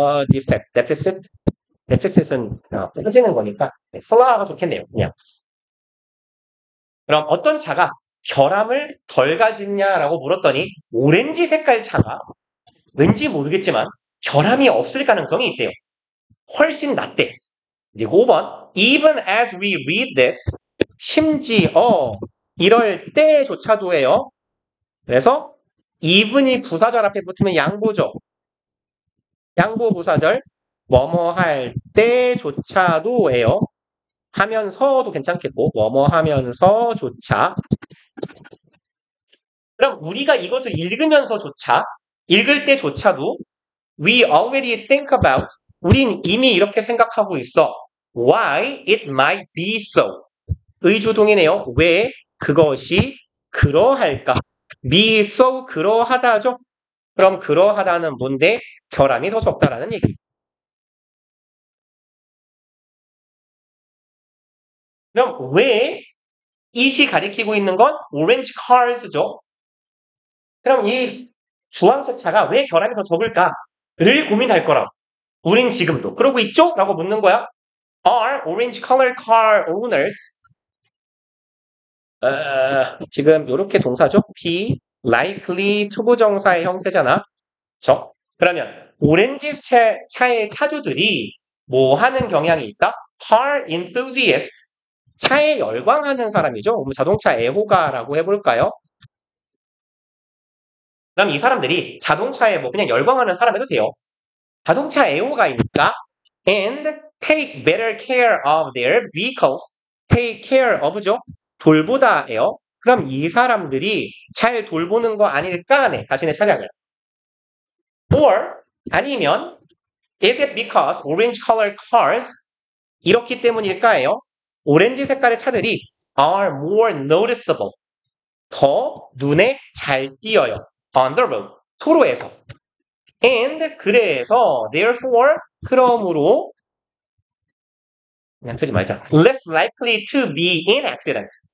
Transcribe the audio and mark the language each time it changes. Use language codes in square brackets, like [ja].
[ko] defect, deficit은 빠지는 거니까 flaw가 좋겠네요. 그냥. 그럼 어떤 차가 결함을 덜 가졌냐라고 물었더니 오렌지 색깔 차가 왠지 모르겠지만 결함이 없을 가능성이 있대요. 훨씬 낫대. 그리고 5번 [en] Even as we read this, [ko] 심지어 이럴 때조차도예요. 그래서 even이 부사절 앞에 붙으면 양보죠. 양보 부사절 뭐뭐 할 때조차도예요. 하면서도 괜찮겠고 뭐뭐 하면서조차. 그럼 우리가 이것을 읽으면서조차 읽을 때조차도 [en] we already think about [ko] 우린 이미 이렇게 생각하고 있어. [en] Why it might be so. [ko] 의주동이네요. 왜 그것이 그러할까? be so 그러하다죠. 그럼 그러하다는 뭔데? 결함이 더 적다라는 얘기. 그럼 왜 it이 가리키고 있는 건 orange cars죠. 그럼 이 주황색 차가 왜 결함이 더 적을까를 고민할 거라고. 우린 지금도 그러고 있죠? 라고 묻는 거야. [en] Are orange color car owners [ko] 지금 이렇게 동사죠? be likely 투부정사의 형태잖아. 그렇죠? 그러면 오렌지 차의 차주들이 뭐 하는 경향이 있다? car enthusiast 차에 열광하는 사람이죠. 자동차 애호가라고 해볼까요? 그럼 이 사람들이 자동차에 뭐 그냥 열광하는 사람 해도 돼요. 자동차 애호가이니까 [en] and take better care of their vehicles. [ko] take care of죠. 돌보다예요. 그럼 이 사람들이 잘 돌보는 거 아닐까? 네, 자신의 차량을. [en] or [ko] 아니면 [en] is it because orange colored cars [ko] 이렇기 때문일까요? 오렌지 색깔의 차들이 [en] are more noticeable. [ko] 더 눈에 잘 띄어요. [en] on the road. [ko] 도로에서. and 그래서 therefore 그러므로 그냥 쓰지 말자. [en] less likely to be in accidents.